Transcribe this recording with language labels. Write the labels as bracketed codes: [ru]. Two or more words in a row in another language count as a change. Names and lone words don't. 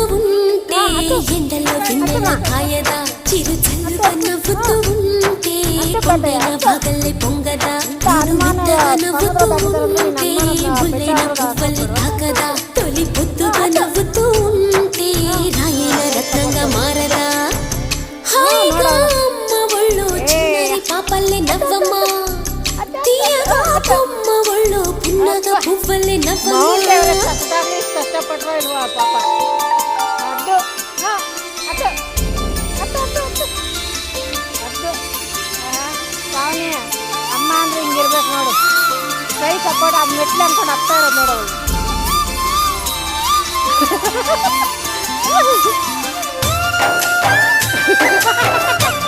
[te] ఉంటే ఎండలో వెన్నెల కాయదా చిరు చల్లుగా నవ్వుతూ ఉంటే కొండైన బాగల్లే పొంగదా తాను మెత్తగా నవ్వుతూ ఉంటే ముల్లైన పువ్వలే తాకదా తొలి పొద్దుగా నవ్వుతూ ఉంటే రాయైన రత్నంగా మారదా హాయిగా అమ్మ ఒళ్ళో చిన్నారి పాపల్లే నవ్వమ్మ తీయగా కొమ్మ ఒళ్ళో పున్నగ పువ్వలే నవ్వమ్మ [kn] ಅಮ್ಮ ಅಂದ್ರೆ ಹಿಂಗಿರ್ಬೇಕು ನೋಡು ಕೈ ಸಪೋರ್ಟ್ ಅದು ಮೆಟ್ಲು ಅನ್ಕೊಂಡು ಹತ್ತಾ ಇರೋದು ನೋಡು